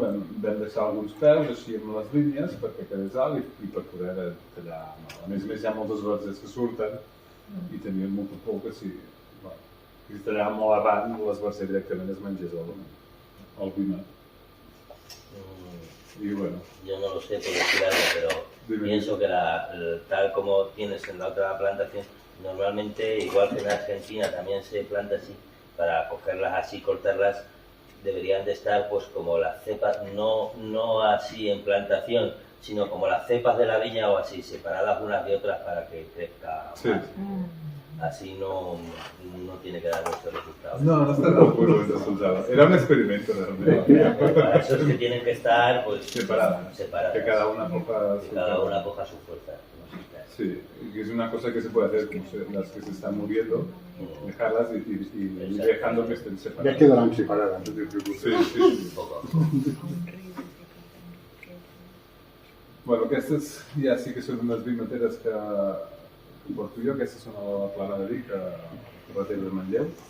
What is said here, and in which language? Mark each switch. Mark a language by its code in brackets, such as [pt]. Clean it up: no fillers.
[ca] Vam deixar alguns peus així amb les línies perquè quedés alt i per poder tallar. A més hi ha moltes verges que surten i tenien molta por que si tallaven molt arran les verges directament es mengés el vino. [es] Y bueno. Yo no lo sé por decir algo, pero pienso que tal como tienes en la otra plantación, normalmente, igual que en Argentina también se planta así, para cogerlas así, cortarlas, deberían de estar pues como las cepas, no así en plantación, sino como las cepas de la viña o así, separadas unas de otras para que crezca más. Sí. Así no tiene que dar mucho resultado. No está tan bueno el resultado. Era un experimento realmente. Para eso es que tienen que estar pues separadas. Que cada una coja su fuerza. Sí, que es una cosa que se puede hacer como las que se están muriendo, dejarlas y dejando que estén separadas. Ya quedarán separadas, no te preocupes. Sí. [ca] Bueno, aquestes ja sí que són unes vimateres que porto jo, aquestes són a la Plana de Vic, a Carretera de Manlleu.